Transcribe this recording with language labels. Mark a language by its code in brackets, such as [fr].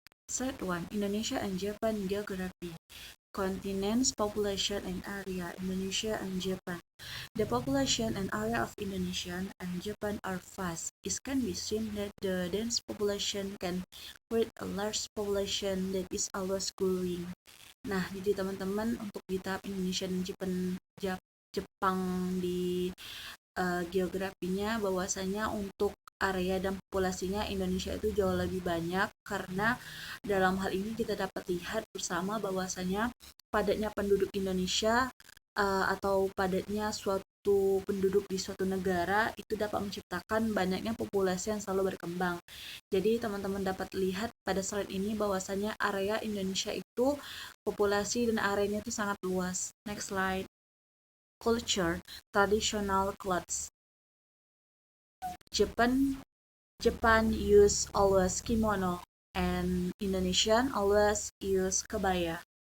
[en] Set 1. Indonesia and Japan Geography. Continents, population, and area. Indonesia and Japan. The population and area of Indonesia and Japan are vast. It can be seen that the dense population can create a large population that is always growing. [id] Nah, jadi teman-teman untuk di tahap Indonesia dan Jepang di geografinya bahwasanya untuk area dan populasinya Indonesia itu jauh lebih banyak karena dalam hal ini kita dapat lihat bersama bahwasanya padatnya penduduk Indonesia atau padatnya suatu penduduk di suatu negara itu dapat menciptakan banyaknya populasi yang selalu berkembang. Jadi teman-teman dapat lihat pada slide ini bahwasanya area Indonesia itu populasi dan areanya itu sangat luas. [en] Next slide. Culture, traditional clothes. Japan use always kimono and Indonesian always use kebaya.